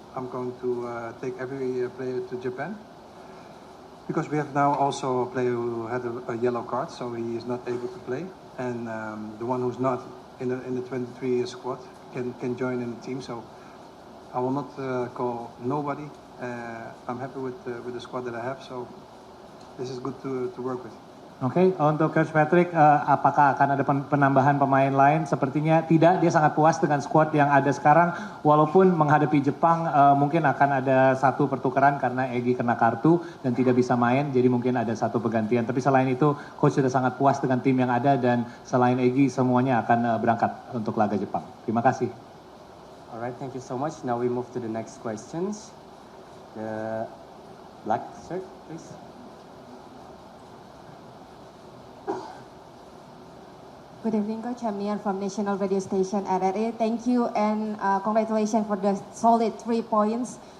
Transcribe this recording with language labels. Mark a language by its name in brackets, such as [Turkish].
[English] I'm going to take every player to Japan. Because we have now also a player who had a yellow card, so he is not able to play. And the one who's not in the 23 squad can join in the team. So I will not call nobody. I'm happy with the squad that I have. So this is good to work with. [Indonesian] Oke, untuk Coach Patrick, apakah akan ada penambahan pemain lain? Sepertinya tidak, dia sangat puas dengan squad yang ada sekarang. Walaupun menghadapi Jepang mungkin akan ada satu pertukaran karena Egy kena kartu dan tidak bisa main, jadi mungkin ada satu pergantian. Tapi selain itu, Coach sudah sangat puas dengan tim yang ada, dan selain Egy semuanya akan berangkat untuk laga Jepang. Terima kasih. [English] Alright, thank you so much. Now we move to the next questions. The black shirt, please. Good evening, Coach. I'm Nian from National Radio Station RRA. Thank you and congratulations for the solid 3 points.